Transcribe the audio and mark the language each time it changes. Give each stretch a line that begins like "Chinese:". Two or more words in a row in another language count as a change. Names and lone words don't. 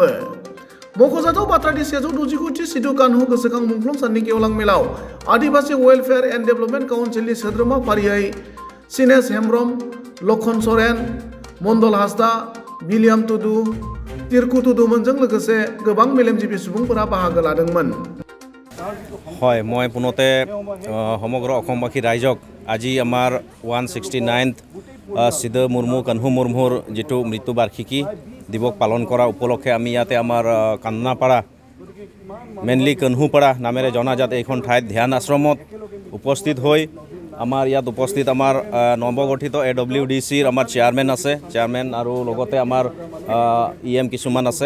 Bodo: मख'जाथाव बाथ्रादि 169थि सिदु कान्हु गोसोखां मुंख्लं साननि गेवलां मेलाव आदिबासि वेलफेयार एन्ड डेभेलपमेन्ट काउन्सिलनि सोद्रोमा फारियै सिनेश हेम्ब्रम, लखन सरेन, मण्डल हासदा, विलियाम टुडु, तिरकु टुडुमोनजों लोगोसे गोबां मेलेमजिबि सुबुंफोरा बाहागो लादोंमोन।
Assamese: হয়, মই পুনতে সমগ্ৰ অসমবাসী ৰাইজক আজি আমাৰ 169th সিদু মুৰ্মু কান্হু মুৰ্মুৰ যিটো মৃত্যুবাৰ্ষিকী দিৱস পালন কৰা উপলক্ষে আমি ইয়াতে আমাৰ কান্দানাপাৰা মেইনলি কান্হুপাৰা নামেৰে জনাজাত এইখন ঠাইত ধ্যান আশ্ৰমত উপস্থিত হৈ আমাৰ ইয়াত উপস্থিত আমাৰ নৱগঠিত AWDCৰ আমাৰ চেয়াৰমেন আছে, চেয়াৰমেন আৰু লগতে আমাৰ EM কিছুমান আছে।